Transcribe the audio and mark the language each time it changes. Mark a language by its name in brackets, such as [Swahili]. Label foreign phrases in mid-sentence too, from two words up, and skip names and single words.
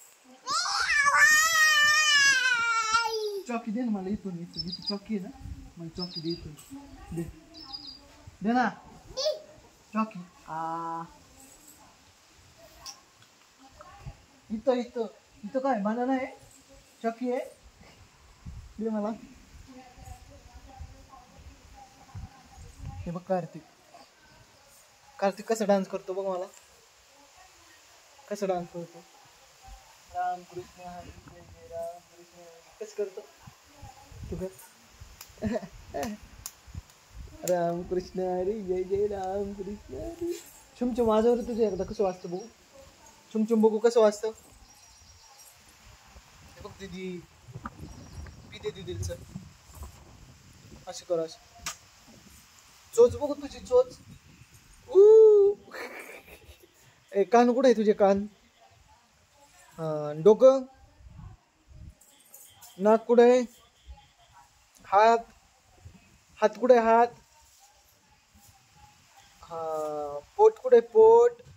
[Marathi] चॉकी दे ना मला इथून इथं इथं चॉकी आहे ना मला चॉकी दे इथून दे दे ना चॉकी इथं इथं इथं काय बनाना आहे चॉकी आहे दे मला हे बघ कार्तिक कसा डान्स करतो बघ मला कसा डान्स करतो राम कृष्ण हरी जय जय राम कृष्ण कसं करतो तू कर राम कृष्ण हरी जय जय राम कृष्ण हरी छुमछुम माझ्यावर तुझे एकदा कसं वाजतं बघू छुमछुम बघू कसं वाजतं हे बघ दीदी पी दे दीदीच अशी कर अशी चोच बघू तुझी चोच ए कान कुठे आहे तुझे कान डोकं नाक कुठे आहे हात कुठे हात पोट कुठे पोट